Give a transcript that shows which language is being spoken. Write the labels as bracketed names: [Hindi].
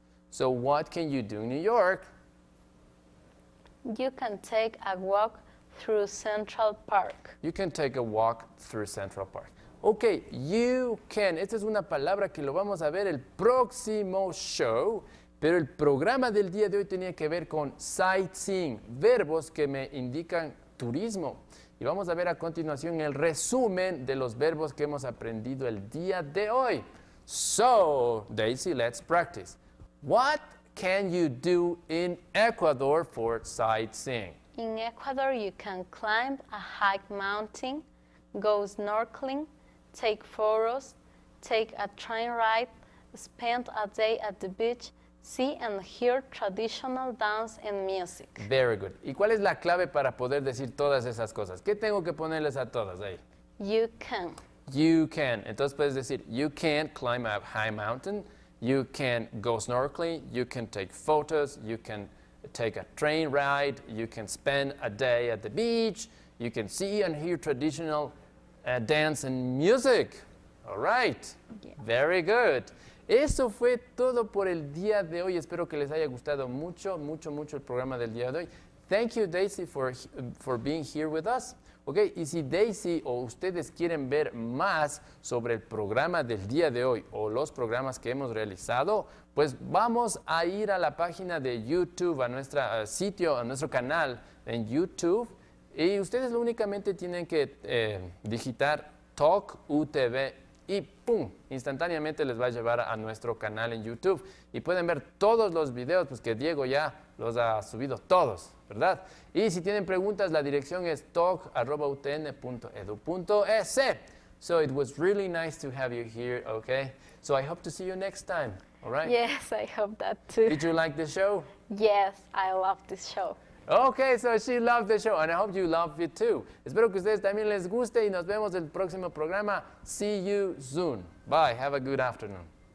[English] So what can you do in New York? You can take a walk through Central Park. You can take a walk through Central Park. Ok, you can. [Spanish] Esta es una palabra que lo vamos a ver el próximo show, pero el programa del día de hoy tenía que ver con sightseeing, verbos que me indican turismo. Y vamos a ver a continuación el resumen de los verbos que hemos aprendido el día de hoy. [English] So, Daisy, let's practice. What can you do in Ecuador for sightseeing? In Ecuador, you can climb a high mountain, go snorkeling, take photos, take a train ride, spend a day at the beach, see and hear traditional dance and music. Very good. [Spanish] ¿Y cuál es la clave para poder decir todas esas cosas? ¿Qué tengo que ponerles a todas ahí? [English] You can. You can. [Spanish] Entonces puedes decir, [English] you can climb a high mountain, you can go snorkeling, you can take photos, you can take a train ride, you can spend a day at the beach, you can see and hear traditional dance and music. All right. Yeah. Very good. [Spanish] Eso fue todo por el día de hoy. Espero que les haya gustado mucho, mucho, mucho el programa del día de hoy. [English] Thank you, Daisy, for being here with us. [Spanish] Okay, y si Daisy o ustedes quieren ver más sobre el programa del día de hoy o los programas que hemos realizado, pues vamos a ir a la página de YouTube, a nuestro sitio, a nuestro canal en YouTube. Y ustedes únicamente tienen que digitar Talk UTV y ¡pum! Instantáneamente les va a llevar a nuestro canal en YouTube. Y pueden ver todos los videos, pues que Diego ya los ha subido todos, ¿verdad? Y si tienen preguntas, la dirección es talk@utn.edu.es. [English] So it was really nice to have you here, okay? So I hope to see you next time, all right? Yes, I hope that too. Did you like the show? Yes, I love this show. Okay, so she loved the show, and I hope you love it too. [Spanish] Espero que a ustedes también les guste y nos vemos en el próximo programa. [English] See you soon. Bye. Have a good afternoon.